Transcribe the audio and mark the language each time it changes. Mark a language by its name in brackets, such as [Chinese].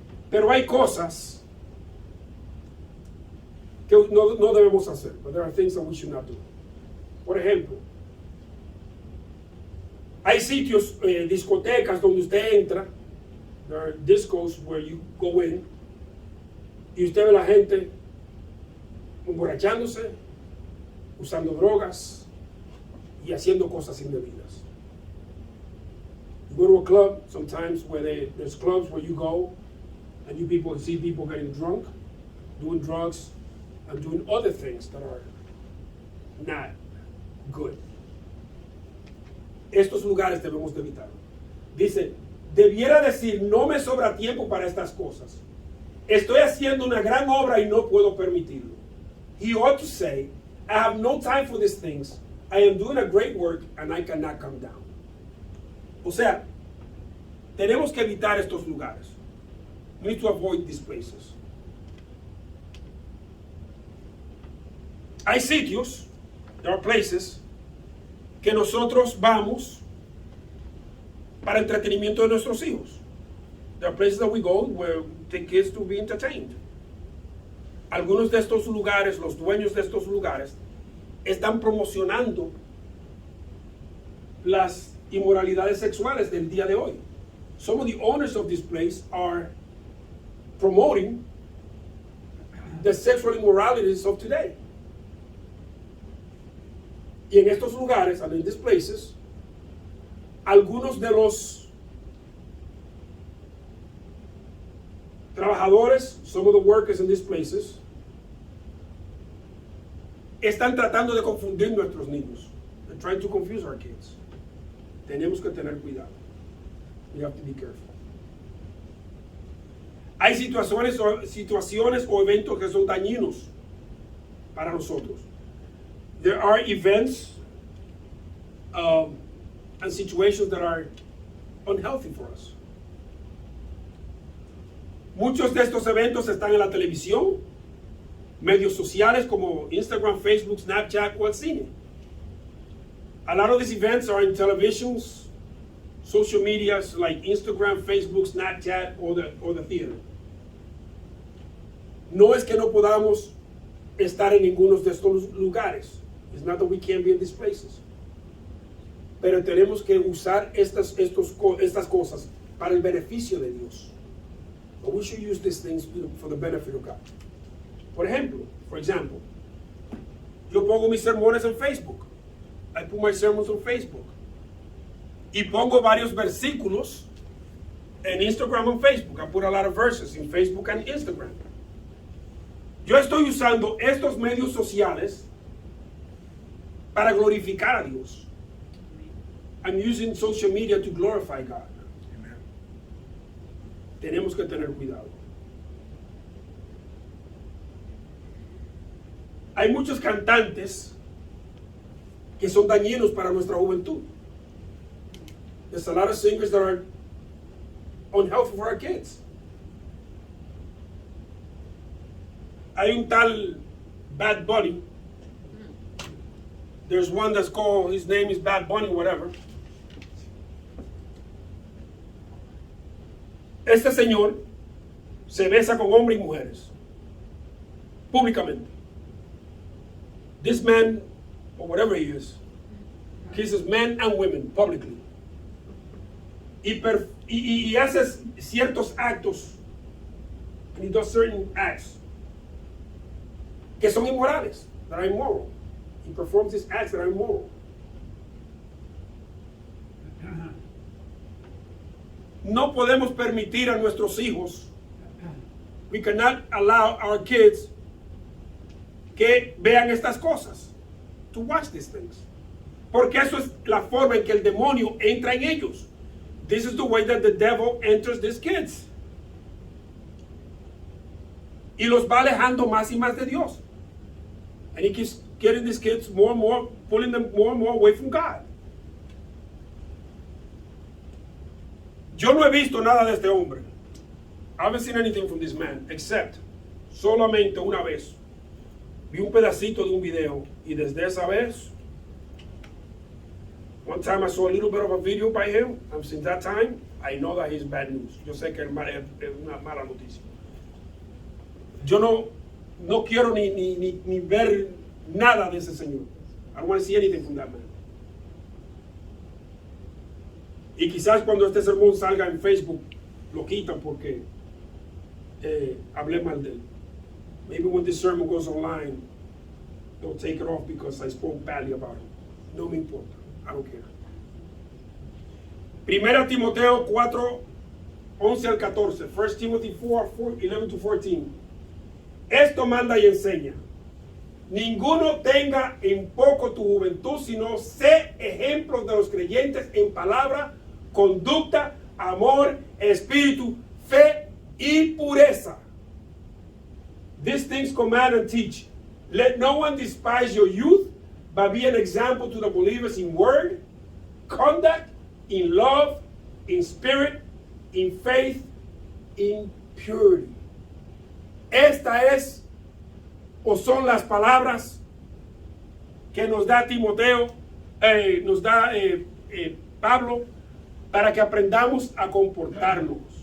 [Spanish] Pero hay cosas que no debemos hacer. [English] But there are things that we should not do. [Spanish] Por ejemplo, hay sitios, discotecas donde usted entra. [English] There are discos where you go in [Spanish] y usted ve a la gente emborrachándose, usando drogas y haciendo cosas indebidas. [English] You go to a club sometimes where there's clubs where you go and you see people getting drunk, doing drugs, and doing other things that are not good. [Spanish] Estos lugares debemos de evitar. Dice, debiera decir, no me sobra tiempo para estas cosas. Estoy haciendo una gran obra y no puedo permitirlo. [English] He ought to say, I have no time for these things. I am doing a great work and I cannot come down. [Spanish] O sea, tenemos que evitar estos lugares. [English] We need to avoid these places. [Spanish] Hay sitios, [English] there are places, [Spanish] que nosotros vamos para entretenimiento de nuestros hijos. [English] There are places that we go where we take kids to be entertained. [Spanish] Algunos de estos lugares, los dueños de estos lugares, están promocionando las inmoralidades sexuales del día de hoy. [English] Some of the owners of this place are promoting the sexual immoralities of today. [Spanish] Y en estos lugares, [English] and in these places, [Spanish] algunos de los trabajadores, [English] some of the workers in these places, [Spanish] están tratando de confundir nuestros niños. [English] They're trying to confuse our kids. [Spanish] Tenemos que tener cuidado. [English] We have to be careful. [Spanish] Hay situaciones o eventos que son dañinos para nosotros. [English] There are events and situations that are unhealthy for us. [Spanish] Muchos de estos eventos están en la televisión, medios sociales como Instagram, Facebook, Snapchat o el cine. [English] A lot of these events are in televisions, social medias like Instagram, Facebook, Snapchat or the theater. [Spanish] No es que no podamos estar en ninguno de estos lugares. [English] It's not that we can't be in these places. [Spanish] Pero tenemos que usar estas cosas para el beneficio de Dios. [English] But we should use these things for the benefit of God. For example, [Spanish] yo pongo mis sermones en Facebook. [English] I put my sermons on Facebook. [Spanish] Y pongo varios versículos en Instagram and Facebook. [English] I put a lot of verses in Facebook and Instagram. [Spanish] Yo estoy usando estos medios sociales para glorificar a Dios. [English] I'm using social media to glorify God. Amen. [Spanish] Tenemos que tener cuidado. Hay muchos cantantes que son dañinos para nuestra juventud. [English] There's a lot of singers that are unhealthy for our kids. [Spanish] Hay un tal Bad Bunny. [English] There's one that's called, his name is Bad Bunny, whatever. [Spanish] Este señor se besa con hombres y mujeres públicamente. [English] This man, or whatever he is, kisses men and women publicly. [Spanish] Y hace ciertos actos, [English] and he does certain acts [Spanish] que son inmorales, [English] that are immoral. He performs these acts that are immoral. [Spanish] No podemos permitir a nuestros hijos, [English] we cannot allow our kids [Spanish] que vean estas cosas, [English] to watch these things. [Spanish] Porque eso es la forma en que el demonio entra en ellos. [English] This is the way that the devil enters these kids. [Spanish] Y los va alejando más y más de Dios. [English] And he keeps getting these kids more and more, pulling them more and more away from God. [Spanish] Yo no he visto nada de este hombre. [English] I haven't seen anything from this man, except [Spanish] solamente una vez Vi un pedacito de un video y desde esa vez, [English] one time I saw a little bit of a video by him, and since that time, I know that he's bad news. [Spanish] Yo sé que es una mala noticia. Yo no quiero ni ver nada de ese señor. [English] I don't want to see anything from that man. [Spanish] Y quizás cuando este sermón salga en Facebook, lo quitan porque hablé mal de él. [English] Maybe when this sermon goes online, they'll take it off because I spoke badly about him. [Spanish] No me importa. [English] I don't care. [Spanish] Primera Timoteo 4, 11 al 14. [English] 1 Timothy 4, 11 to 14. [Spanish] Esto manda y enseña. Ninguno tenga en poco tu juventud, sino sé ejemplos de los creyentes en palabra, conducta, amor, espíritu, fe y pureza. [English] These things command and teach. Let no one despise your youth, but be an example to the believers in word, conduct, in love, in spirit, in faith, in purity. [Spanish] Esta es o son las palabras que nos da Timoteo, nos da Pablo, para que aprendamos a comportarnos.